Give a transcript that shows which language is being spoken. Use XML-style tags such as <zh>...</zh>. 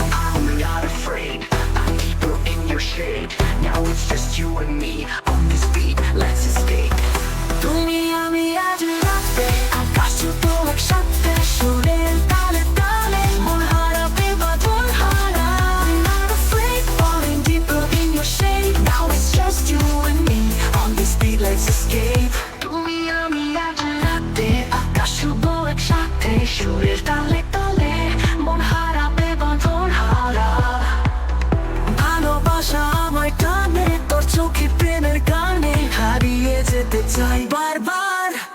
<en>I'm not afraid, I'm deeper in your shade, now it's just you and me on this beat, let's escape।</en> <bn>তুমি আমি আজ রাতে আকাশ ছুঁবো একসাথে, সুরের তালে তালে মন হারাবে বাঁধন হারা।</bn> <en>I'm not afraid, falling deeper in your shade, now it's just you and me on this beat, let's escape।</en> <bn>তুমি আমি আজ রাতে আকাশ ছুঁবো একসাথে, সুরের তালে তালে মন হারাবে বাঁধন হারা। ভালোবাসা আমায় টানে তোর চোখে প্রেমের গানে, হারিয়ে যেতে চাই বারবার।</bn>